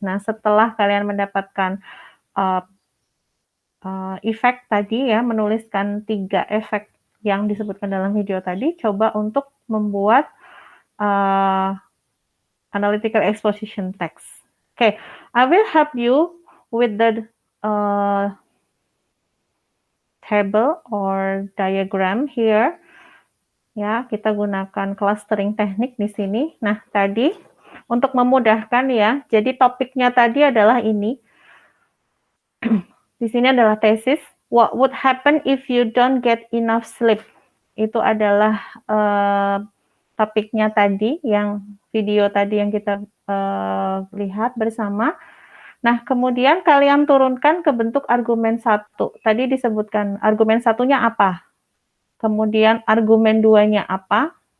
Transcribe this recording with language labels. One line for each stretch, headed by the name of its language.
Indonesian: Nah, setelah kalian mendapatkan efek tadi ya, menuliskan 3 efek yang disebutkan dalam video tadi, coba untuk membuat analytical exposition text.
English: Okay, I will help you with the table or diagram here.
Indonesian: Ya, kita gunakan clustering teknik di sini. Nah, tadi untuk memudahkan ya, jadi topiknya tadi adalah ini. Di sini adalah tesis.
English: What would happen if you don't get enough sleep?
Indonesian: Itu adalah topiknya tadi, yang video tadi yang kita lihat bersama. Nah, kemudian kalian turunkan ke bentuk argumen 1. Tadi disebutkan argumen 1-nya apa? Kemudian argumen 2-nya apa?